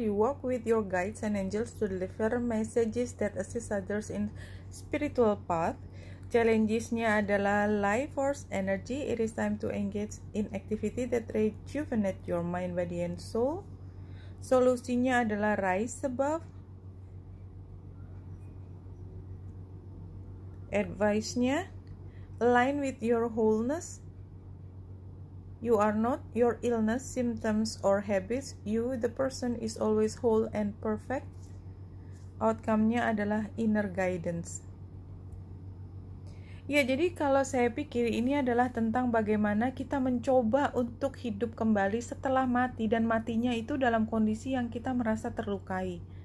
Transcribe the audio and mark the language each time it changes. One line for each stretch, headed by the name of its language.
English: You walk with your guides and angels to deliver messages that assist others in spiritual path. Challenges-nya adalah life force energy. It is time to engage in activity that rejuvenate your mind, body, and soul.
Indonesian: Solusinya adalah
English: rise above. Advice-nya, align with your wholeness. You are not your illness, symptoms, or habits. You, the person, is always whole and perfect. Outcome-nya adalah inner guidance.
Indonesian: Ya, jadi kalau saya pikir ini adalah tentang bagaimana kita mencoba untuk hidup kembali setelah mati, dan matinya itu dalam kondisi yang kita merasa terlukai.